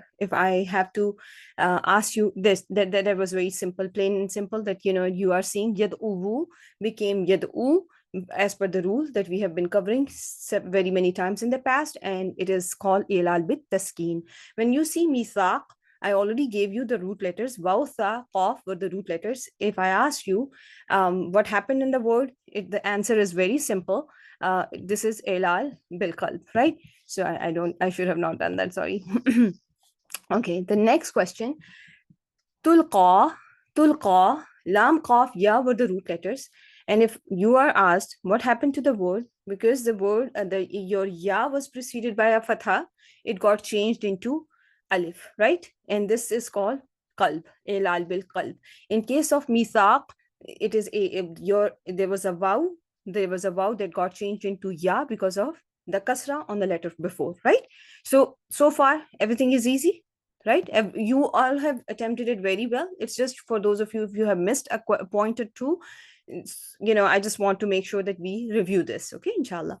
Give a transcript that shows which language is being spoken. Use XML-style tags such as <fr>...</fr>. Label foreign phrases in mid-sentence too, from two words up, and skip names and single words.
<en>If I have to ask you this, that was very simple, plain and simple, that you are seeing yad'u became yad'u as per the rule that we have been covering very many times in the past, and it is called</en> <ar>إعلال بالتسكين.</ar> <en>When you see mithaq, I already gave you the root letters. Waw, tha, qaf were the root letters. If I ask you what happened in the word, the answer is very simple. This is</en> <ar>إعلال بالقلب,</ar> <en>right? So I should have not done that, sorry. Okay, the next question. Tulqa, tulqa, lam, qaf, ya were the root letters. And if you are asked what happened to the word, because the word, your ya was preceded by a fatha, it got changed into alif, right? And this is called qalb,</en> <ar>إعلال بالقلب.</ar> <en>In case of mithaq, it is there was a vow that got changed into ya because of the kasra on the letter before, right? So far everything is easy, right? You all have attempted it very well. It's just for those of you, if you have missed a point or two, I just want to make sure that we review this, okay, inshallah.</en>